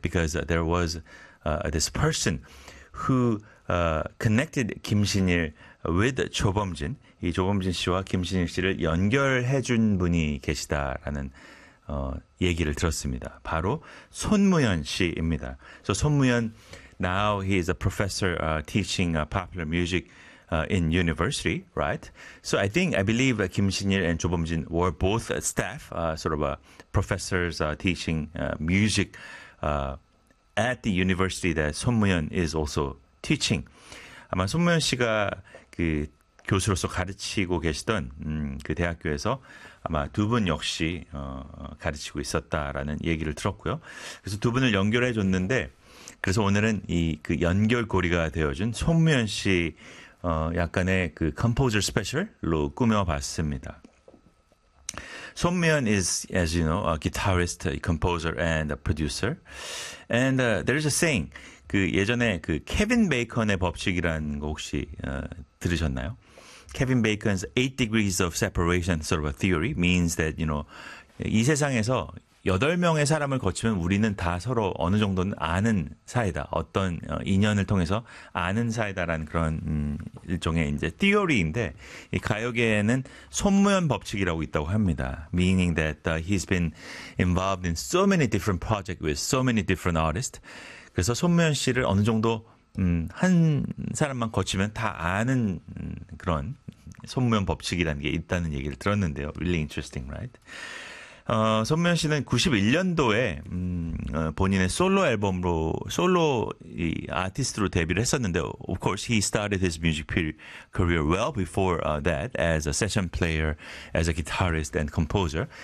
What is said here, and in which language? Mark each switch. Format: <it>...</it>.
<en>Because there was this person who connected 김신일 with 조범진.</en> <ko>이 조범진 씨와 김신일 씨를 연결해 준 분이 계시다라는 얘기를 들었습니다. 바로 손무연 씨입니다.</ko> <en>So 손무연, now he is a professor teaching popular music in university, right? So I think, I believe Kim Shin-il and 조범진 were both staff, sort of professors teaching music at the university that 손무연 is also teaching.</en> <ko>아마 손무연 씨가 그 교수로서 가르치고 계시던 그 대학교에서 아마 두 분 역시 가르치고 있었다라는 얘기를 들었고요. 그래서 두 분을 연결해 줬는데 그래서 오늘은 이 그 연결고리가 되어준 손무연 씨 약간의 그 composer special로 꾸며봤습니다.</ko> <en>손무연 is, as you know, a guitarist, a composer, and a producer. And there is a saying.</en> <ko>그 예전에 그 케빈 베이컨의 법칙이라는 거 혹시 들으셨나요?</ko> <en>Kevin Bacon's 8 degrees of separation sort of a theory means that, you know,</en> <ko>이 세상에서 8명의 사람을 거치면 우리는 다 서로 어느 정도는 아는 사이다. 어떤 인연을 통해서 아는 사이다라는 그런 일종의 이제 theory인데 이 가요계에는 손무연 법칙이라고 있다고 합니다.</ko> <en>Meaning that he's been involved in so many different projects with so many different artists.</en> <ko>그래서 손무연 씨를 어느 정도 한 사람만 거치면 다 아는 그런 손무연 법칙이라는 게 있다는 얘기를 들었는데요.</ko> <en>Really interesting, right?</en> <ko>손무연 씨는 91년도에 본인의 솔로 앨범으로 솔로 이 아티스트로 데뷔를 했었는데</ko> <en>of course he started his music career well before that as a session player, as a guitarist and composer.</en>